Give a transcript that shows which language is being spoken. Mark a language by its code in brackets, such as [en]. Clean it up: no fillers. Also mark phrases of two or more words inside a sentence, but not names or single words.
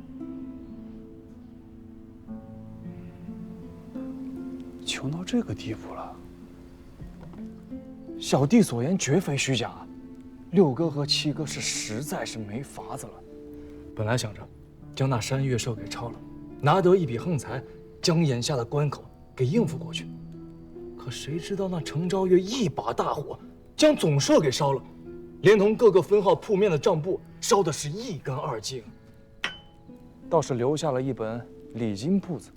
[zh] 窮到這個地步了，小弟所言絕非虛假。六哥和七哥是實在是沒法子了。本來想着將那山岳社給抄了，拿得一筆橫財，將眼下的關口給應付過去。可誰知道那程昭月一把大火，將總社給燒了，連同各個分號鋪面的賬簿燒的是一乾二淨。倒是留下了一本禮金簿子。